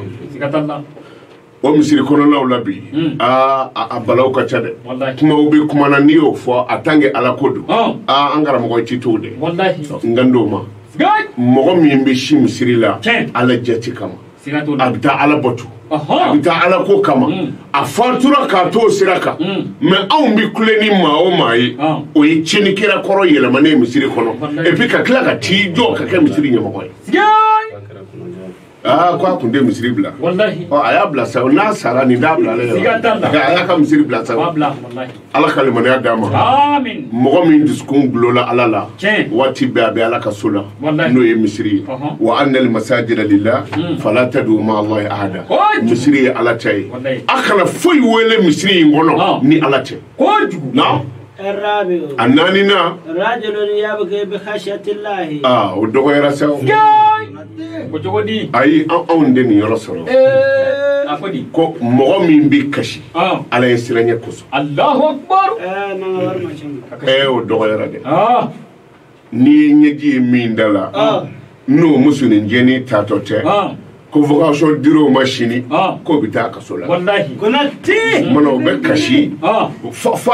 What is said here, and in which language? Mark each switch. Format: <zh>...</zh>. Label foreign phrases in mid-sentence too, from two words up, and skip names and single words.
<bm>o misiri kɔnɔnaw la bi a balaw ka ca dɛ kumaw bɛ kuma na n'i y'o fɔ a</bm> <fr>tant que</fr> <bm>ala ko don an karamɔgɔ ci t'o dɛ n kan d'o ma mɔgɔ min bɛ si misiri la ala jati kama a bɛ taa ala bɔtu a bɛ taa ala ko kama a fatura k'a to o sira kan mɛ anw bɛ kule ni maa o maa ye o ye tiɲɛnikɛla kɔrɔ yɛlɛmanen misiri kɔnɔ</bm> <fr>et puis</fr> <bm>ka tila ka t'i jɔ ka kɛ misiri ɲɛmɔgɔ ye ko a tun tɛ misiri bila a y'a bila sa n'a sara nin t'a bila ale yɛrɛ a y'a ka misiri bila sa ala ka limaniya d'a ma mɔgɔ min dusukun gulola ala la waati bɛɛ a bɛ ala ka so la n'o ye misiri ye wa</bm> <ar>أن المساجد لله فلا تدعوا مع الله أحدا</ar> <bm>misiri ye ala ta ye a kana foyi wele misiri in kɔnɔ ni ala tɛ na النانينا</bm> <ar>رجل يبكي بخشية الله ودغير سو أي أوندني يرسل</ar> <bm>ko mɔgɔ min bi kasi ala ye siranɲɛ kosɔn Allahu Akbar o dɔgɔyara dɛ n'i ye ɲɛji ye min da la n'o muso nin jɛni tatɔ tɛ convocation dir'o ma sini k'o bɛ taa kaso la mana o bɛ kasi fo</bm>